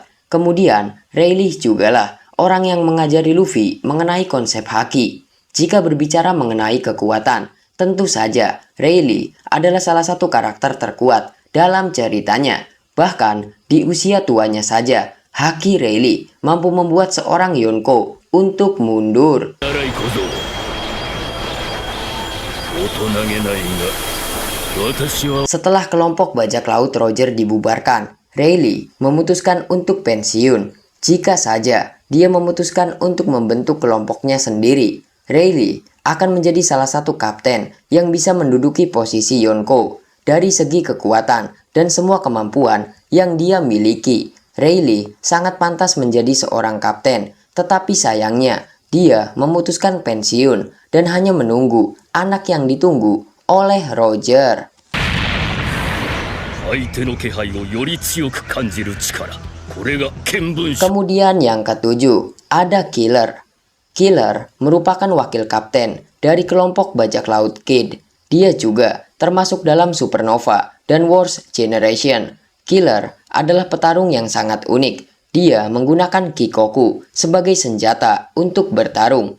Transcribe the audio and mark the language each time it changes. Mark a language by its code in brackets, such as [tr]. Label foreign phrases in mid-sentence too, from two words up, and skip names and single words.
[id] Kemudian, Rayleigh jugalah orang yang mengajari Luffy mengenai konsep haki. Jika berbicara mengenai kekuatan, tentu saja Rayleigh adalah salah satu karakter terkuat dalam ceritanya. Bahkan di usia tuanya saja, Haki Rayleigh mampu membuat seorang Yonko untuk mundur. [ja] 荒い小僧大人げないが私は [id] Setelah kelompok bajak laut Roger dibubarkan, Rayleigh memutuskan untuk pensiun. Jika saja dia memutuskan untuk membentuk kelompoknya sendiri, Rayleigh akan menjadi salah satu kapten yang bisa menduduki posisi Yonko. Dari segi kekuatan dan semua kemampuan yang dia miliki, Rayleigh sangat pantas menjadi seorang kapten. Tetapi sayangnya, dia memutuskan pensiun dan hanya menunggu anak yang ditunggu oleh Roger. [ja] 相手の気配をより強く感じる力、これが見聞者 [id] Kemudian yang ketujuh, ada Killer. Killer merupakan wakil kapten dari kelompok bajak laut Kid. Dia juga termasuk dalam Supernova dan Wars Generation. Killer adalah petarung yang sangat unik. Dia menggunakan Kikoku sebagai senjata untuk bertarung.